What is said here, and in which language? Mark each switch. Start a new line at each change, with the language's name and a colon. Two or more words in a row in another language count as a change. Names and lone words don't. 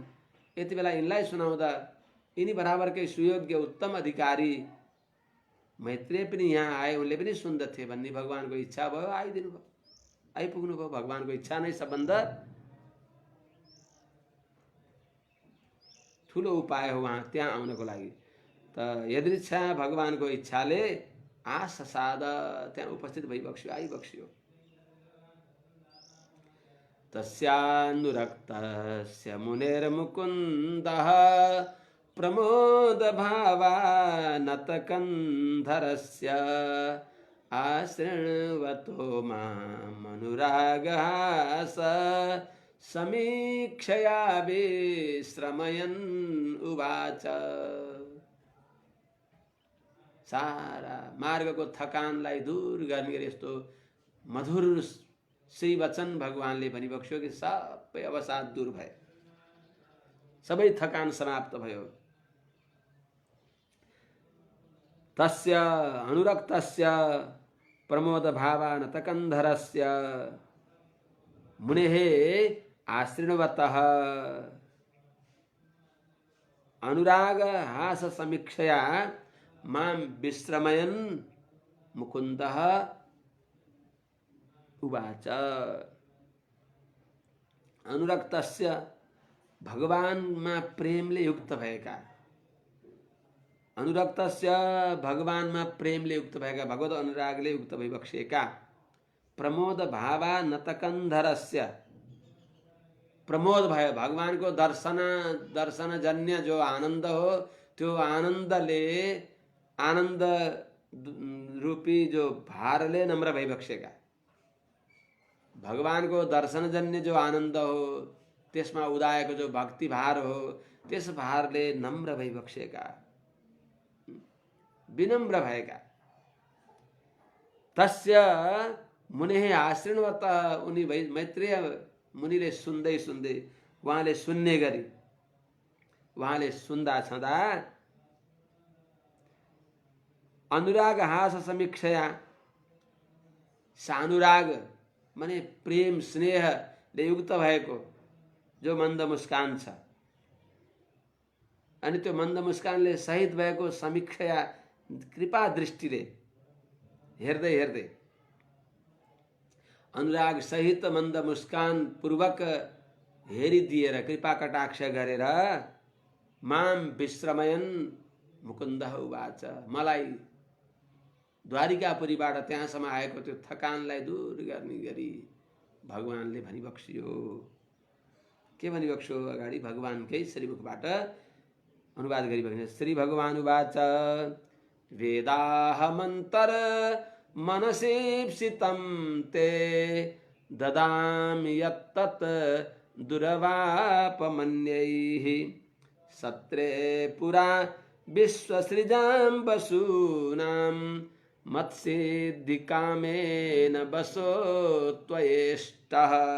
Nepali: यति बेला यिनलाई सुनाउँदा यिनी बराबरकै सुयोग्य उत्तम अधिकारी मैत्रेय पनि यहाँ आए, उनले पनि सुन्दथे भन्ने भगवानको इच्छा भयो, आइदिनु भयो, आइपुग्नु भयो। भगवानको इच्छा नै सबभन्दा ठुलो उपाय हो वहाँ त्यहाँ आउनको लागि। त यदृच्छा भगवानको इच्छाले आससाद त्यहाँ उपस्थित भइबक्स्यो, आइबक्स्यो।
Sanskrit: तस्यानुरक्तस्य मुनेर्मुकुन्दः प्रमोदभावानतकन्धरस्य आशृण्वतो मामनुरागः स समीक्षया विश्रमयन् उवाच।
Nepali: सारा मार्गको थकानलाई दूर गर्ने गरी यस्तो मधुर श्री वचन भगवानले भनिबक्स्यो कि सबै अवसाद दूर भए, सबै थकान समाप्त भयो।
Sanskrit: तस्य अनुरक्तस्य प्रमोद भावानतकन्धरस्य मुनेः आश्रिणवतः अनुराग हास समीक्षया मां विश्रमयन् मुकुन्दः उवाच।
Nepali: अनुरक्तस्य भगवानमा प्रेमले युक्त भएका, अनुरक्तस्य भगवानमा प्रेमले युक्त भएका, भगवत अनुरागले युक्त भइबक्सेका,
Sanskrit: प्रमोद भावा नतकन्धरस्य
Nepali: प्रमोद भयो भगवानको दर्शन जन्य जो आनन्द हो, त्यो आनन्दले आनन्द रूपी जो भारले नम्र भइबक्सेका, भगवानको दर्शनजन्य जो आनन्द हो त्यसमा उदाएको जो भक्ति भार हो त्यस भारले नम्र भइबक्सेका, विनम्र भएका।
Sanskrit: तस्य मुनेः आश्रिणवत
Nepali: उनी मैत्रेय मुनिले सुन्दै सुन्दै उहाँले सुन्ने गरी उहाँले सुन्दा छँदा
Sanskrit: अनुराग हास समीक्षया
Nepali: सानुराग माने प्रेम स्नेहले युक्त भएको जो मन्द मुस्कान छ, अनि त्यो मन्द मुस्कानले सहित भएको समीक्षया कृपा दृष्टिले हेर्दै हेर्दै अनुराग सहित मन्द मुस्कान पूर्वक हेरिदिएर कृपा कटाक्ष गरेर
Sanskrit: माम विश्रमयन् मुकुन्दः उवाच।
Nepali: मलाई द्वारिकापुरीबाट त्यहाँसम्म आएको त्यो थकानलाई दूर गर्ने गरी भगवानले भनिबक्स्यो। के भनिबक्स्यो? अगाडि भगवानकै श्रीमुखबाट अनुवाद गरिबक्स्यो।
Sanskrit: श्री भगवान उवाच। वेदाहमन्तर मनसीप्सितं ते ददामि यत्तत् दुर्वापमन्यैः सत्रे पुरा विश्वसृजां वसूनां मत्सिद्धिकामेन वसो त्वयेष्टः।